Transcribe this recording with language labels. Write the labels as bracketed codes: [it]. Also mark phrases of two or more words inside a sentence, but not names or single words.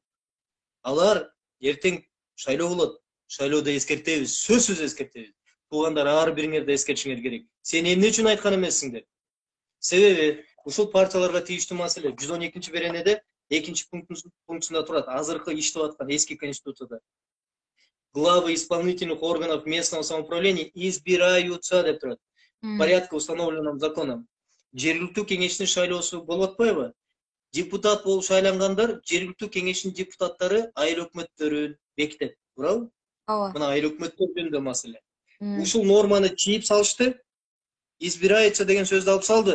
[ky] Алар эртең шайлоо болот. Шайлоодо эскертебиз, сөзсүз эскертебиз. Туугандар, ар бириңерди эскертишиңер керек. Сен эмне үчүн айткан эмессиңдер? Себеби ушул партияларга тийиштүү маселе 112-беренеде 2-пунктунда турат. Азыркы иштеп аткан эски конституцияда. [ru] Главы исполнительных органов местного самоуправления избираются [ky] деп турат. [ru] В порядке, установленном законом. [ky] Жергиликтүү кеңештин шайлоосу болуп атпайбы? Депутат болуп шайлангандар, жергиликтүү кеңештин депутаттары айыл өкмөттөрүн бекитет. Туурабы? Ооба. Мына айыл өкмөттөр жөнүндө маселе. Ушул норманы чийип салышты. Избирается деген сөздү алып салды.